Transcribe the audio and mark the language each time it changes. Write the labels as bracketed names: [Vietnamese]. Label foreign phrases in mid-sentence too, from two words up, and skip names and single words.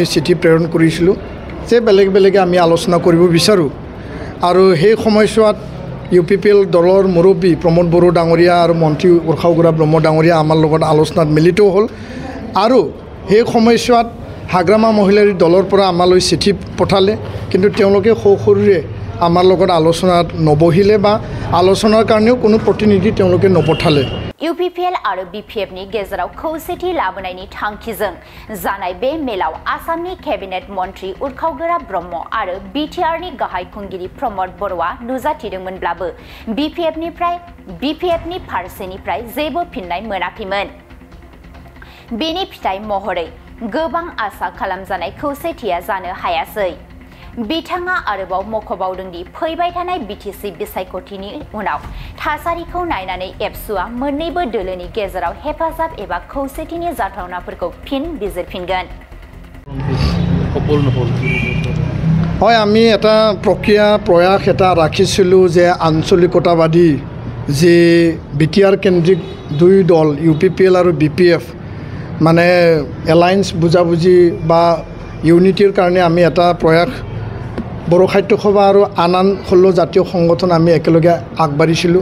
[Assamese] চিঠি প্ৰেৰণ কৰিছিলোঁ যে বেলেগ বেলেগে আমি আলোচনা কৰিব বিচাৰোঁ আৰু সেই সময়ছোৱাত ইউপিপিএল দলৰ মুৰব্বী প্ৰমোদ বড়ো ডাঙৰীয়া আৰু মন্ত্ৰী উৰ্খাওগুৰা ব্ৰহ্ম ডাঙৰীয়া আমাৰ লগত আলোচনাত মিলিত হ'ল আৰু সেই সময়ছোৱাত হাগ্ৰামা মহিলাৰী দলৰ পৰা আমালৈ চিঠি পঠালে কিন্তু তেওঁলোকে সৌসৰুৰে আমাৰ লগত আলোচনাত নবহিলে বা আলোচনাৰ কাৰণেও কোনো প্ৰতিনিধি তেওঁলোকে নপঠালে। [Bodo] ইউপিপিএল आरो बिपिएफ नि गेजेराव खौसेथि लाबोनायनि थांखिजों जानाय बे मेलाव आसामनि केबिनेट मन्त्री उर्खावगोरा ब्रह्म आरो बिटिआर नि गाहाय खुंगिरि प्रमोद बर'आ नुजाथिदोंमोनब्लाबो बिपिएफ नि फारसेनिफ्राय जेबो फिननाय मोनाखैमोन। बेनि फिथाइ महरै गोबां आसा खालामजानाय खौसेथिया जानो हायासै। बिथाङा आरोबाव मख'बावदों दि फैबाय थानाय बिटिसि बिसायख'थिनि उनाव थासारिखौ नायनानै एबसुआ मोन्नैबो दोलोनि गेजेराव हेफाजाब एबा खौसेथिनि जाथावनाफोरखौ फिन बिजिरफिनगोन। [Assamese] হয় আমি এটা প্ৰক্ৰিয়া প্ৰয়াস এটা ৰাখিছিলোঁ যে আঞ্চলিকতাবাদী যে বিটিআৰ কেন্দ্ৰিক দুই দল ইউপিপিএল আৰু বিপিএফ মানে এলায়েন্স বুজাবুজি বা ইউনিটিৰ কাৰণে আমি এটা প্ৰয়াস বড়ো সাহিত্য সভা আৰু আন আন 16 জাতীয় সংগঠন আমি একেলগে আগবাঢ়িছিলোঁ।